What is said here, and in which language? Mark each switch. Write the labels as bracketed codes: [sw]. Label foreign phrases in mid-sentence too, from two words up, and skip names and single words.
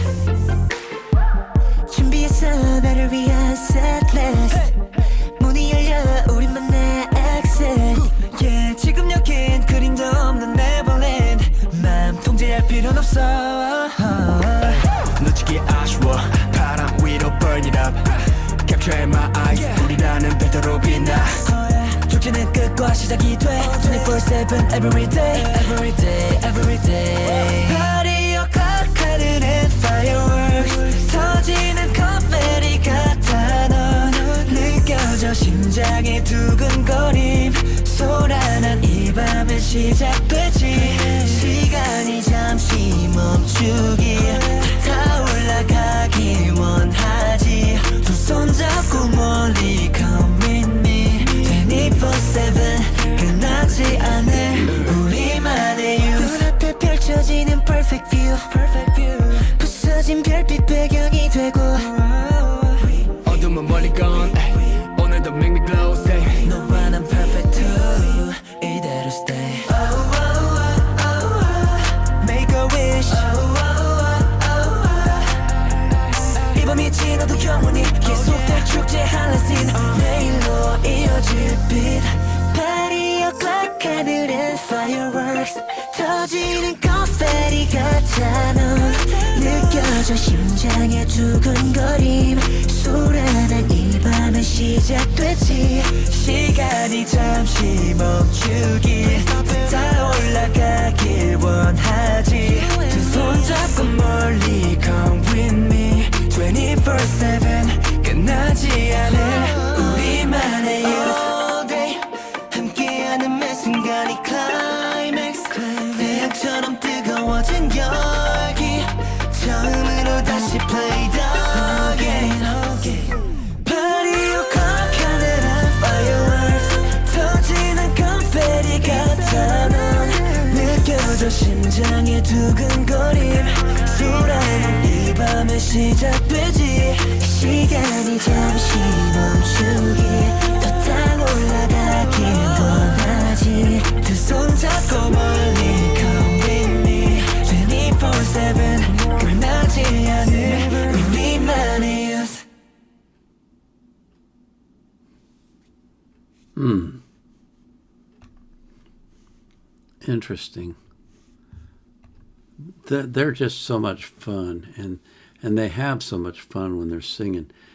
[ko] 준비했어 나를 위한 setlist 문이 열려 우리만의 [en] exit yeah, [ko] 지금 여긴 그림도 없는 Neverland 맘 통제할 필요는 없어 놓치기 아쉬워 바람 위로 [en] burn it up Capture my eyes [ko] 우리라는 별도로 빛나 축제는 끝과 시작이 돼 24/7 [en] every day every day every day Party o'clock [ko] 하늘엔 fireworks 터지는 confetti 같아 넌 느껴져 심장의 두근거림 소란한 이 밤은 시작되지 시간이 잠시 멈추길 타올라가길 원하지 두 손 잡고 멀리 [en] come with me [ko] 24/7 끝나지 않을 우리만의 youth 눈앞에 펼쳐지는 [en] perfect view [ko] 부서진 별빛 배경이 되고 어둠은 멀리 gone 오늘도 [en] make me glow say [ko] 너와 난 [en] perfect too [ko] 이대로 stay [en] make a wish [ko] 이 밤이 지나도 영원히 계속될 축제 한라신 내일로 이어질 빛 [en] Party o'clock [ko] 하늘엔 fireworks 터지는 confetti 같아 넌 느껴져 심장의 두근거림 소란한 이 밤은 시작되지 시간이 잠시 멈추길 타올라가길 원하지 두 손 잡고 멀리 [en] come with [ko] me 24/7 끝나지 않을 우리만의 youth 함께하는 매 순간이 climax 태양처럼 뜨거워진 열기 처음으로 다시 [en] play the game Party o'clock [ko] 하늘은 fireworks 터지는 confetti 같아 넌 느껴져 심장의 두근거림 소란한 이 밤은 시작되지 시간이 잠시 멈추길 더 타올라가길 원하지 두 손 잡고 멀리 [en] come with me [ko] 24/7 끝나지 않을 우리만의 youth [en] Interesting. They're just so much fun, and they have so much fun when they're singing.